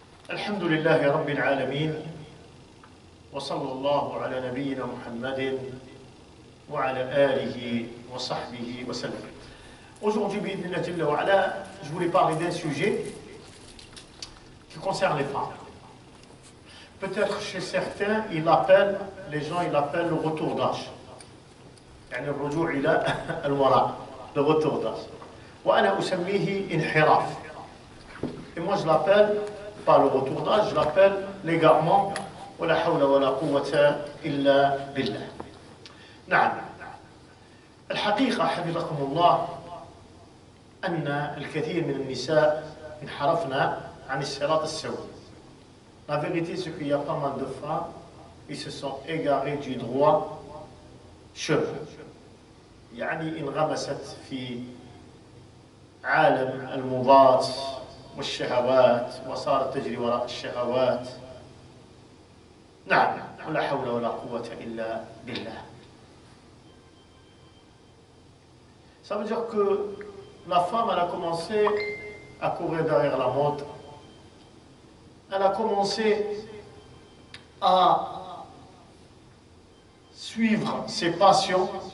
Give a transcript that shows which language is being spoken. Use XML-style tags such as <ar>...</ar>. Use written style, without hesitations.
<ar>الحمد لله رب العالمين وصلى الله على نبينا محمد وعلى آله وصحبه وسلم.</ar> <fr>Aujourd'hui,</fr> <ar>بإذن الله جل وعلا,</ar> <fr>je voulais parler d'un sujet qui concerne les femmes. Peut-être chez certains, les gens l'appellent le retour d'âge.</fr> <ar>يعني الرجوع إلى الوراء,</ar> <fr>le retour d'âge.</fr> <ar>وأنا أسميه انحراف.</ar> <fr>Et moi je l'appelle pas le retour d'âge, je l'appelle l'égarement.</fr> <ar>ولا حول ولا قوة إلا بالله. نعم. الحقيقة حفظكم الله أن الكثير من النساء انحرفنا عن الصراط السوي.</ar> <fr>La vérité, c'est qu'il y a pas mal de femmes qui se sont égarées du droit chemin.</fr> <ar>يعني انغمست في عالم المضاد والشهوات وصارت تجري وراء الشهوات. نعم. ولا حول ولا قوة إلا بالله.</ar> <fr>Ça veut dire que la femme, elle a commencé à courir derrière la mode. Elle a commencé à suivre ses passions.</fr>